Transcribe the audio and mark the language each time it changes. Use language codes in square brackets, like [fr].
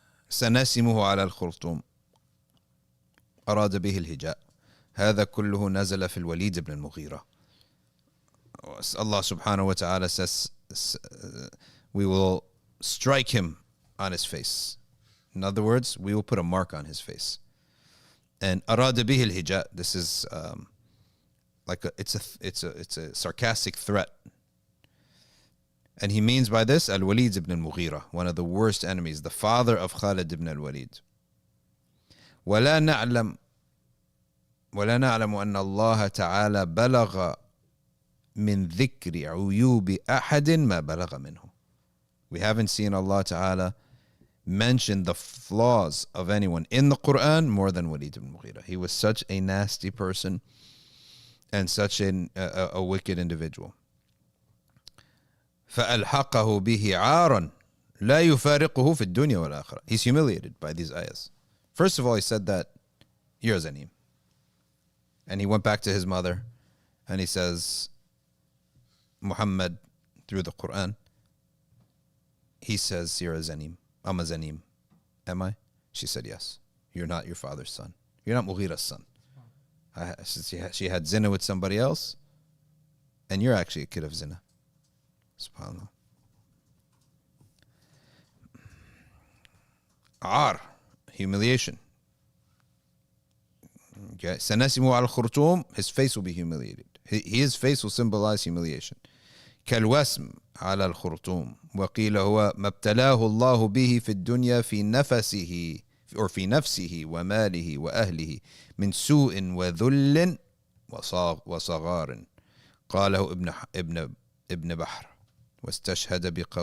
[ar] سنسمه على الخرطوم أراد به الهجاء هذا كله نزل في الوليد بن المغيرة. [en] Allah subhanahu wa ta'ala says we will strike him on his face. In other words, we will put a mark on his face. And [ar] أراد به الهجاء, [en] this is it's a sarcastic threat. And he means by this al-Walid ibn al-Mughira, one of the worst enemies, the father of Khalid ibn al-Walid. [ar] ولا نعلم أن الله تعالى بلغ من ذكر عيوب أحد ما بلغ منه. [en] We haven't seen Allah Ta'ala mention the flaws of anyone in the Quran more than Walid ibn Mughira. He was such a nasty person and such a wicked individual. [ar] فألحقه به عارا لا يفارقه في الدنيا والآخرة. [en] He's humiliated by these ayahs. First of all, he said that, you're a zanim. and he went back to his mother, and he says, Muhammad, through the Quran, he says, you're a zanim. I'm a zanim. Am I? She said, yes. You're not your father's son. You're not Mughira's son. She had zina with somebody else, and you're actually a kid of zina. SubhanAllah. Ar, humiliation. Okay. Sanasimu al-Khurtum, his face will be humiliated. His face will symbolize humiliation. [ar] كالوسم على الخرطوم وقيل هو ما ابتلاه الله به في الدنيا في نفسه or في نفسه وماله وأهله من سوء وذل وصغار قاله ابن بحر واستشهد